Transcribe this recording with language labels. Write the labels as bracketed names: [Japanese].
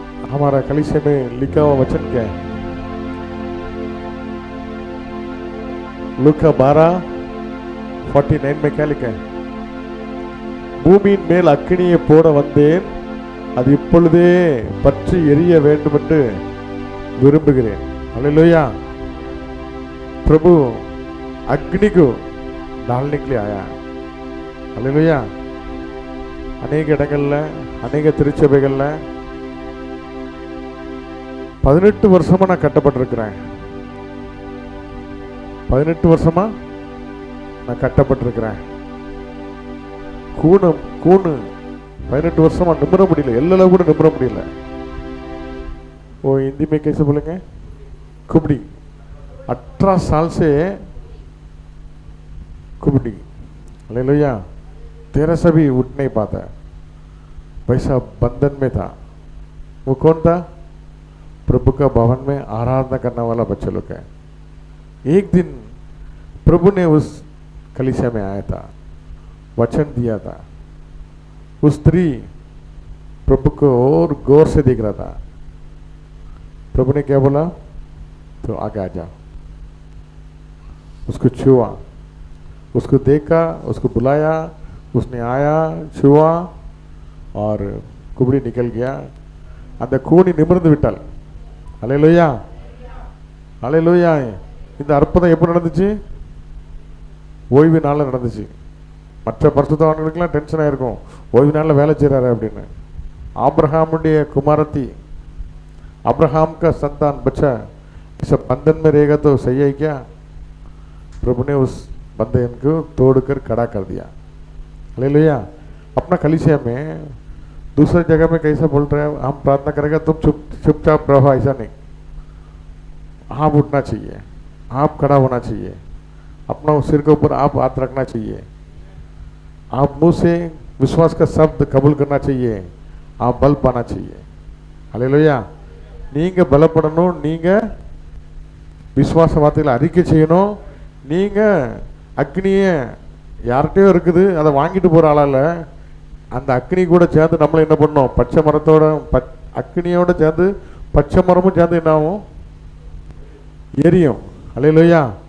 [Hindi] हमारा कलीसिया में लिखा हुआ वचन क्या है? लूका 12:49 में क्या लिखा है? [Tamil] பூமியின் மேல் அக்கினியை போட வந்தேன், அது இப்பொழுதே பற்றி எரிய வேண்டும் என்று விரும்புகிறேன். [Hindi] हालेलुया. प्रभु अग्नि को डालने के लिए आया. हालेलुया. अनेक [Tamil] இடங்கள்ல अनेक திருச்சபைகள்ல 18 வருஷமா நான் கட்டப்பட்டிருக்கிறேன். 18 வருஷமா நான் கட்டப்பட்டிருக்கிறேன். கூணு 18 வருஷமா நிமிர முடியல, எல்லாம் கூட நிமிர முடியல. [Hindi] ओ हिंदी में कैसे बोलेंगे? कुबड़ी. 18 साल से कुबड़ी. हालेलुया. 13 से भी उठ नहीं पाता, वैसा बंधन में था. वो कौन था? प्रभु का भवन में आराधना करने वाला बच्चा लोग है. एक दिन प्रभु ने उस कलीसिया में आया था, वचन दिया था. उस स्त्री प्रभु को और गौर से देख रहा था. प्रभु ने क्या बोला? तो आगे आ जाओ. उसको छुआ, उसको देखा, उसको बुलाया, उसने आया, छुआ और कुबड़ी निकल गया. [Tamil] அந்த கூனி நிமிர்ந்து விட்டாள். அல்லேலூயா, அல்லேலூயா. இந்த அற்புதம் எப்போ நடந்துச்சு? ஓய்வு நாளில் நடந்துச்சு. மற்ற பரிசுத்தவான்களுக்கெல்லாம் டென்ஷன் ஆயிருக்கும், ஓய்வு நாளில் வேலை செய்கிறாரு அப்படின்னு. [Hindi] आब्राहमुடைய कुमारती, अब्राहम का संतान बच्चा इस बंधन में रहेगा तो सही है क्या? प्रभु ने उस बंधन को तोड़कर खड़ा कर दिया। हालेलुया। अपना कलीसिया में दूसरी जगह में कैसा बोल रहे हैं, हम प्रार्थना करेंगे तुम चुपचाप रहो, ऐसा नहीं। आप उठना चाहिए, आप खड़ा होना चाहिए, अपना सिर के ऊपर आप हाथ रखना चाहिए, आप मुंह से विश्वास का शब्द कबूल करना चाहिए, आप बल पाना चाहिए। हालेलुया। [Tamil] நீங்க பலப்படணும், நீங்க விசுவாச வார்த்தைகளை அறிக்கை செய்யணும். நீங்க அக்னியை யார்கிட்டயோ இருக்குது அதை வாங்கிட்டு போற ஆளால அந்த அக்னி கூட சேர்ந்து நம்மளை என்ன பண்ணணும், பச்சை மரத்தோட அக்னியோட சேர்ந்து பச்சை மரமும் சேர்ந்து என்ன ஆகும், எரியும். அல்லேலூயா.